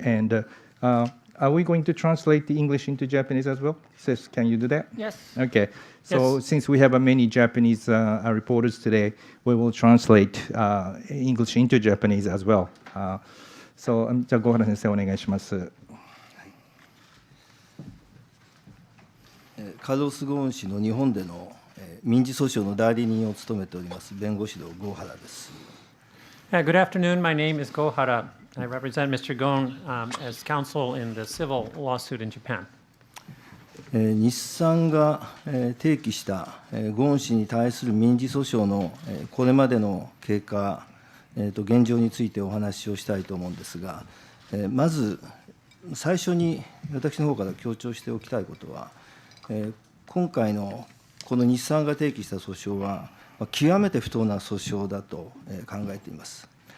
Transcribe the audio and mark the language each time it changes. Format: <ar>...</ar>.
<en>And are we going to translate the English into Japanese as well? Seth, can you do that? Yes. Okay. So since we have many Japanese reporters today, we will translate English into Japanese as well.</en> <ja>So, じゃあ小原先生お願いします。カルロス・ゴーン氏の日本での民事訴訟の代理人を務めております弁護士の郷原です。</ja> <en>Good afternoon. My name is Gohara. I represent Mr. Ghosn as counsel in the civil lawsuit in Japan.</en> <ja>日産が提起したゴーン氏に対する民事訴訟のこれまでの経過、現状についてお話をしたいと思うんですが、まず最初に私の方から強調しておきたいことは、今回のこの日産が提起した訴訟は極めて不当な訴訟だと考えています。</ja>